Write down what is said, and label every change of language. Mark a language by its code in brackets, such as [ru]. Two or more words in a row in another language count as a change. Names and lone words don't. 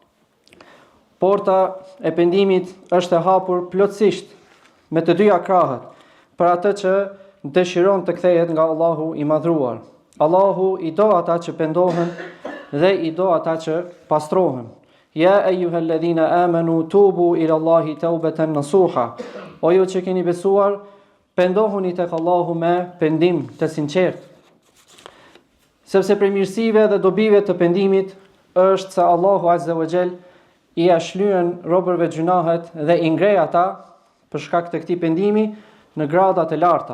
[sq] Porta e pendimit është e hapur plotësisht me të dyja krahët për atë që dëshiron të kthehet nga Allahu I madhruar. Allahu I do ata që pendohen dhe I do ata që pastrohen. [ar] يا أيها الذين آمنوا توبوا إلى الله توبة نصوحا. [sq] O ju që keni besuar, pendohuni tek Allahu me pendim të sinqert. Sepse prej mirësive dhe dobive të pendimit është se Allahu [ar] عز وجل [sq] I ashlyen robërve gjunahet dhe I ngrej ata për shkak të këtij pendimi në gradat e larta.